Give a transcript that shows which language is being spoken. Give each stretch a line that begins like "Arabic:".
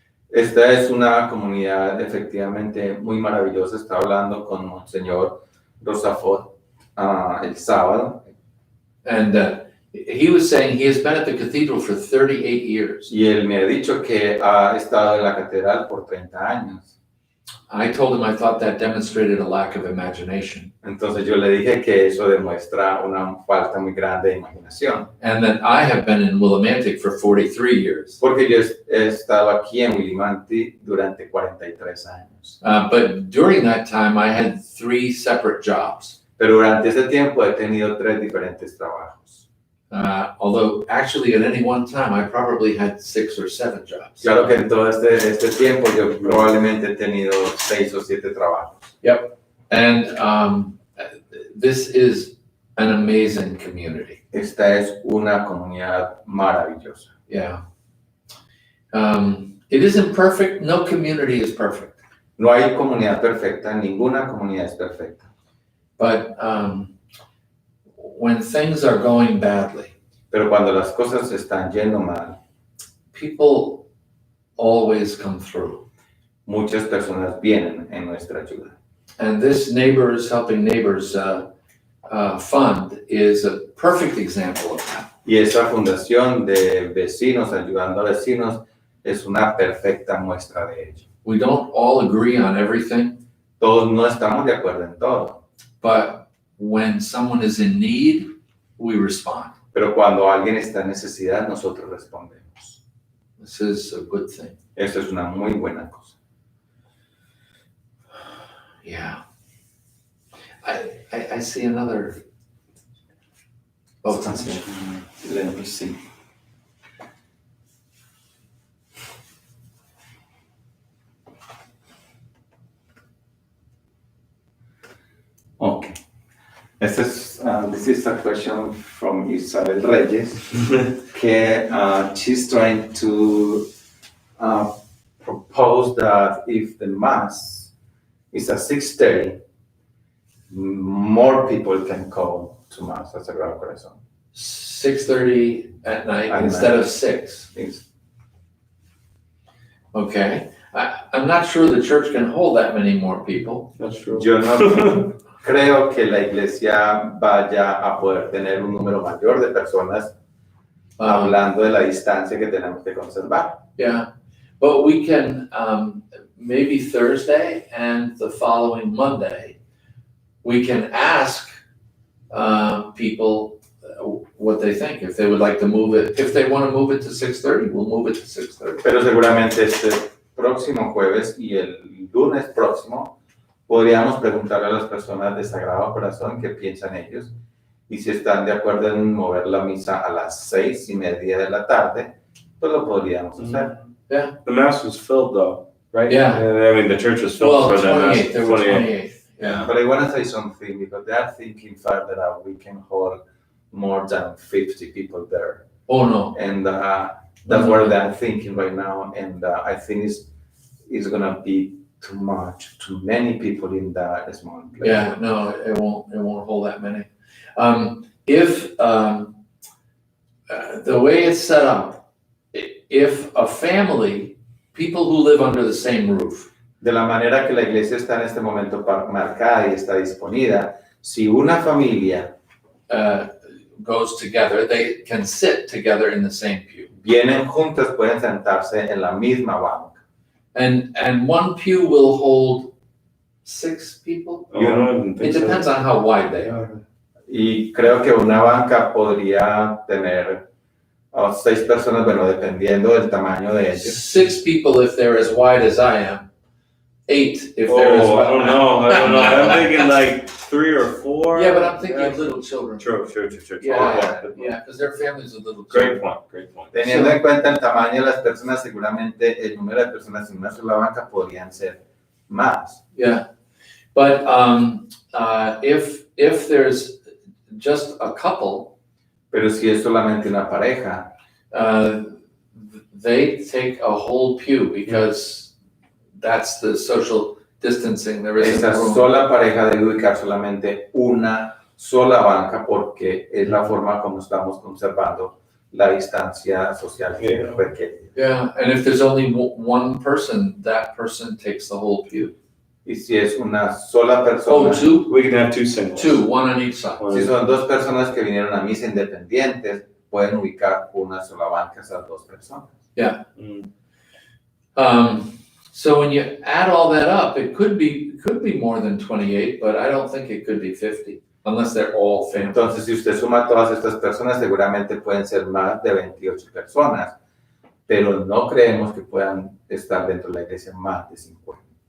Spanish: Esta es una comunidad efectivamente muy maravillosa. Estaba hablando con Monseñor Rosafort el sábado.
English: And he was saying he has been at the cathedral for 38 years.
Spanish: Y él me ha dicho que ha estado en la catedral por 30 años.
English: I told him I thought that demonstrated a lack of imagination.
Spanish: Entonces yo le dije que eso demuestra una falta muy grande de imaginación.
English: And that I have been in Willimantic for 43 years.
Spanish: Porque yo he estado aquí en Willimantic durante 43 años.
English: But during that time I had 3 separate jobs.
Spanish: Pero durante ese tiempo he tenido 3 diferentes trabajos.
English: Although actually at any one time I probably had 6 or 7 jobs.
Spanish: Claro que en todo este tiempo yo probablemente he tenido 6 o 7 trabajos.
English: Yep. And this is an amazing community.
Spanish: Esta es una comunidad maravillosa.
English: Yeah. It isn't perfect. No community is perfect.
Spanish: No hay comunidad perfecta, ninguna comunidad es perfecta.
English: But when things are going badly,
Spanish: Pero cuando las cosas están yendo mal,
English: people always come through.
Spanish: muchas personas vienen en nuestra ayuda.
English: And this Neighbors Helping Neighbors fund is a perfect example of that.
Spanish: Y esa fundación de vecinos ayudando a vecinos es una perfecta muestra de ello.
English: We don't all agree on everything,
Spanish: Todos no estamos de acuerdo en todo,
English: but when someone is in need, we respond.
Spanish: pero cuando alguien está en necesidad, nosotros respondemos.
English: This is a good thing.
Spanish: Esto es una muy buena cosa.
English: Yeah. I see another. Oh, Let me see. Okay. This is a question from Isabel Reyes,
Spanish: que
English: she's trying to propose that if the mass is at 6:30, more people can come to mass at Sagrado Corazón. 6:30 at night At instead night. of 6. It's- Okay. I'm not sure the church can hold that many more people. That's true.
Spanish: Yo no creo que la iglesia vaya a poder tener un número mayor de personas hablando de la distancia que tenemos que conservar.
English: Yeah. But we can, maybe Thursday and the following Monday, we can ask people what they think. If they would like to move it, if they want to move it to 6:30, we'll move it to 6:30.
Spanish: Pero seguramente este próximo jueves y el lunes próximo podríamos preguntarle a las personas de Sagrado Corazón qué piensan ellos y si están de acuerdo en mover la misa a las 6:30 de la tarde, pues lo podríamos hacer.
English: Yeah. The mass was filled though, right? Yeah. I mean, the church was filled Well, for the mass. 28th, there were 28th. Yeah. But I want to say something because they are thinking further out. We can hold more than 50 people there. Oh, no. And that's what they're thinking right now. And I think it's going to be too much, too many people in that small place. Yeah, no, it won't hold that many. If the way it's set up, if a family, people who live under the same roof,
Spanish: De la manera que la iglesia está en este momento marcada y está disponida, si una familia
English: goes together, they can sit together in the same pew.
Spanish: vienen juntas, pueden sentarse en la misma banca.
English: And one pew will hold 6 people. Oh, I don't even think It depends on how wide they are.
Spanish: Y creo que una banca podría tener 6 personas, bueno, dependiendo del tamaño de ellos.
English: 6 people if they're as wide as I am. 8 if they're as Oh, wide. I don't know. I'm thinking like 3 or 4. Yeah, but I'm thinking of little children. True. Yeah, because their families are little Great children. point.
Spanish: Teniendo en cuenta el tamaño de las personas, seguramente el número de personas en una sola banca podrían ser más.
English: Yeah, but if there's just a couple,
Spanish: Pero si es solamente una pareja,
English: they take a whole pew because that's the social distancing. There isn't
Spanish: esa
English: room.
Spanish: sola pareja debe ubicar solamente una sola banca porque es la forma como estamos conservando la distancia social que requiere.
English: Yeah, and if there's only one person, that person takes the whole pew.
Spanish: Y si es una sola
English: Oh,
Spanish: persona,
English: 2? We can have 2 singles. 2, one on each side.
Spanish: si son 2 personas que vinieron a misa independientes, pueden ubicar una sola banca esas 2 personas. Mm.
English: So when you add all that up, it could be more than 28, but I don't think it could be 50 unless they're all family.
Spanish: Entonces, si usted suma a todas estas personas, seguramente pueden ser más de 28 personas, pero no creemos que puedan estar dentro de la iglesia más de 50.